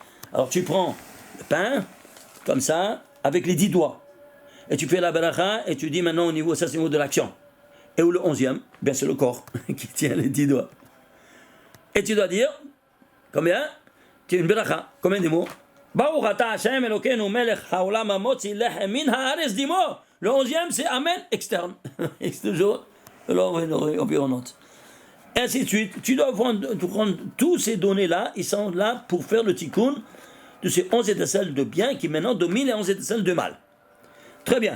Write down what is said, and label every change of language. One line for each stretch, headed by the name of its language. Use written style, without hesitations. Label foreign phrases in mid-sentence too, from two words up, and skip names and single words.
French: Alors tu prends le pain, comme ça, avec les 10 doigts. Et tu fais la baracha, et tu dis maintenant au niveau, ça c'est au niveau de l'action. Et où le 11e? Bien c'est le corps qui tient les 10 doigts. Et tu dois dire, combien? Tu as une baracha, combien de mots?
Hebrew: ברוך אתה השם אלוקינו מלך העולם המוציא לחם מן הארץ דימו.
French: Le 11e c'est Amen externe. C'est toujours l'environnante. Et ainsi de suite. Tu dois prendre tous ces données-là, ils sont là pour faire le tikkun de ces 11 étincelles de bien qui maintenant dominent les 11 étincelles de mal. Très bien.